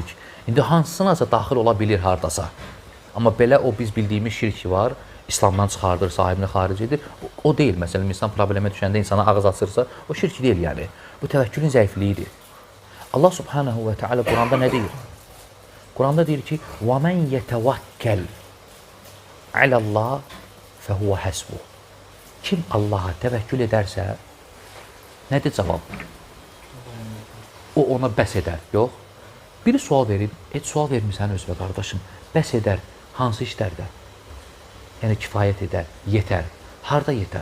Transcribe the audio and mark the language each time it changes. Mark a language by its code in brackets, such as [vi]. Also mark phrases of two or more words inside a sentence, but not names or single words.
[az] İndi hansınasa daxil ola bilir hardasa. Amma belə o biz bildiyimiz şirk var, İslamdan çıxardır, sahibini xaric edir. O deyil. Məsələn, insan problemə düşəndə insana ağız açırsa, o şirk deyil yəni. Bu təvəkkülün zəifliyidir. Allah [ar] سبحانه وتعالى [az] Quranda nə deyir? Quranda deyir ki: [ar] وَمَنْ يَتَوَكَّلْ عَلَى اللّٰهِ فَهُوَ حَسْبُهُ. [az] Kim Allaha təvəkkül edərsə, nədir cavab? O ona bəs edər. Yox. Biri sual verir, sual vermirsən özünə qardaşım. Bəs edər, hansı işlərdə? Yəni kifayət edər, yetər. Harda yetər?